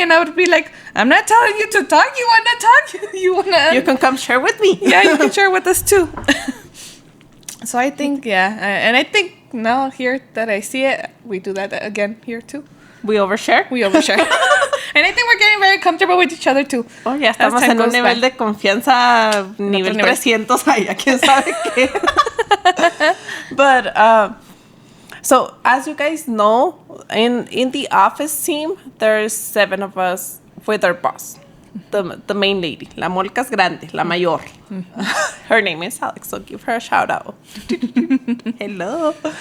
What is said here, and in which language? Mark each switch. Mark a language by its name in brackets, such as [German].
[English] And I would be like, I'm not telling you to talk, you want to talk, you can come share with me. Yeah, you can share with us too. So I think and I think now here that I see it, we do that again here too. We overshare. And I think we're getting very comfortable with each other too. [Spanish] Oh, ya estamos en un nivel de confianza nivel 300 allá, quién sabe qué. [English] But so as you guys know, in the office team, there's 7 of us with our boss, the main lady, [Spanish] la molcas grande, la mayor. [English] Her name is Alex, so give her a shout out. Hello.